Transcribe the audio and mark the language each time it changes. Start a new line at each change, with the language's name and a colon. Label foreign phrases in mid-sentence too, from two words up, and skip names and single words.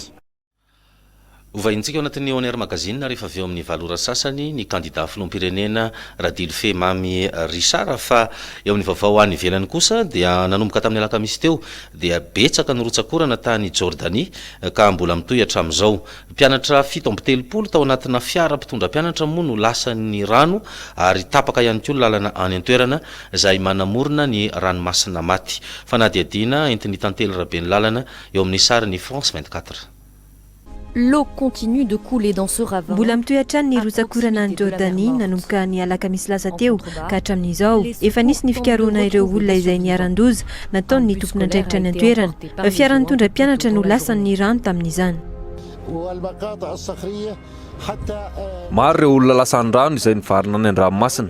Malagasy: Ovahintsika ao anatin'ny ONR magazine rehefa avy eo amin'ny valora sasany ny kandida filoham-pirenena Radilfe Mamy Richard fa eo amin'ny vaovao any ivelany kosa dia nanomboka tamin'ny alakamisy teo dia betsaka ny rotsakorana tany Jordanie ka mbola mitohy hatramin'izao. Mpianatra 7 tao anatina fiara mpitondra mpianatra moa no lasan'ny rano ary tapaka ihany koa lalana any an-toerana izay manamorona ny ranomasina maty. Fanadiadiana entiny tantely rabe ny lalana eo amin'ny sariny France 24.
French: L'eau continue de couler dans ce ravin.
Malagasy: Mbola mitohy hatrany ny rotsakorana any Jordanie nanomboka ny alakamisy lasa teo ka hatramin'izao efa nisy ny fikaroana ireo olona izay niaran-doza nataony ny tompona andraikitra ny an-toerana. Fiara nitondra mpianatra no lasan'ny rano tamin'izany. Maro ireo olona lasan'ny rano izay nivarina any an-dranomasina.